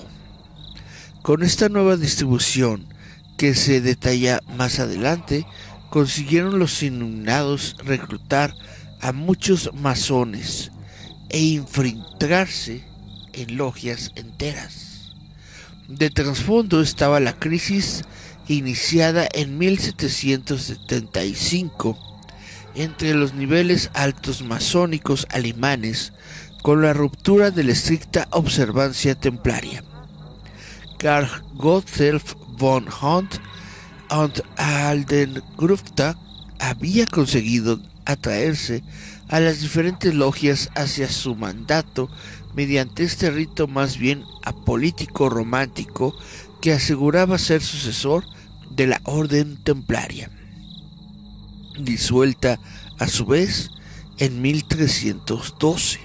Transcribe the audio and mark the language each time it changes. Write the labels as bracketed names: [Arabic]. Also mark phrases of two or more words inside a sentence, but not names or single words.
[Spanish] Con esta nueva distribución, que se detalla más adelante, consiguieron los iluminados reclutar a muchos masones e infiltrarse en logias enteras. De trasfondo estaba la crisis iniciada en 1775 entre los niveles altos masónicos alemanes con la ruptura de la estricta observancia templaria. Karl Gotthelf von Hunt und Aldengrufta había conseguido atraerse a las diferentes logias hacia su mandato mediante este rito más bien apolítico romántico que aseguraba ser sucesor de la orden templaria, disuelta a su vez en 1312.